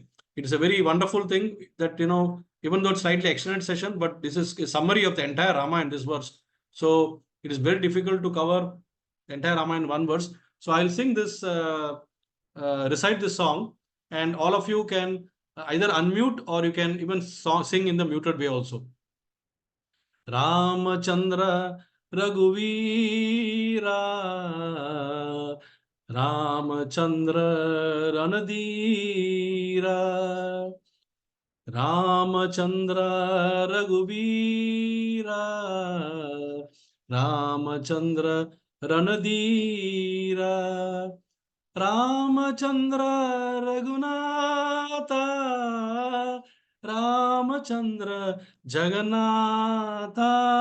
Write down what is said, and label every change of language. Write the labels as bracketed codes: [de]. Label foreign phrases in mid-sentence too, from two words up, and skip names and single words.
[en] It is a very wonderful thing that, even though it's slightly extended session, but this is a summary of the entire Rama in this verse. So it is very difficult to cover the entire Rama in one verse. So I'll sing this, recite this song, and all of you can either unmute, or you can even sing in the muted way also. [sa] Ramachandra Raghuveera, Ramachandra Ranadhira, Ramachandra Raghuveera, Ramachandra Ranadhira, Ramachandra Raghunatha, Ramachandra Jagannatha,